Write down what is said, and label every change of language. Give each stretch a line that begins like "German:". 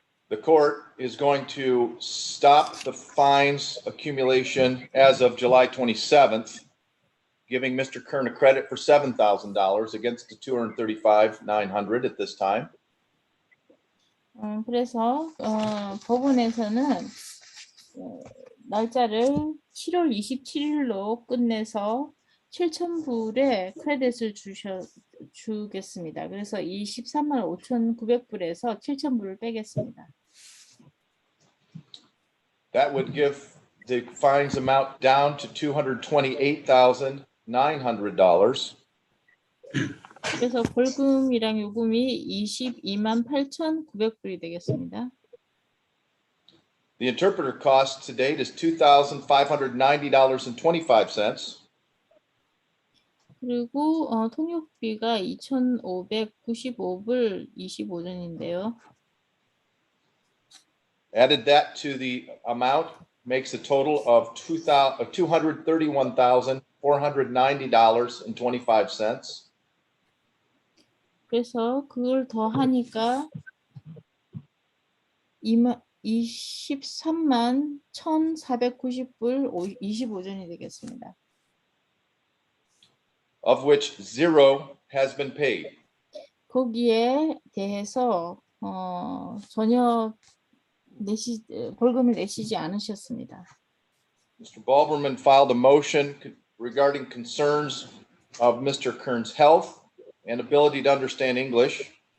English: the court is going to stop the fines accumulation as of July 27th, giving Mr. Kern a credit for $7,000 against the $235,900 at this time.
Korean: 그래서 법원에서는 날짜를 7월 27일로 끝내서 7,000불의 크레딧을 주겠습니다. 그래서 이 13만 5,900불에서 7,000불을 빼겠습니다.
English: That would give the fines amount down to $228,900.
Korean: 그래서 벌금이랑 요금이 22만 8,900불이 되겠습니다.
English: The interpreter cost to date is $2,590.25.
Korean: 그리고 통역비가 2,595불 25전인데요.
English: Added that to the amount makes a total of $231,490.25.
Korean: 그래서 그걸 더 하니까 23만 1,490불 25전이 되겠습니다.
English: Of which zero has been paid.
Korean: 거기에 대해서 전혀 벌금을 내시지 않으셨습니다.
English: Mr. Balberman filed a motion regarding concerns of Mr. Kern's health and ability to understand English.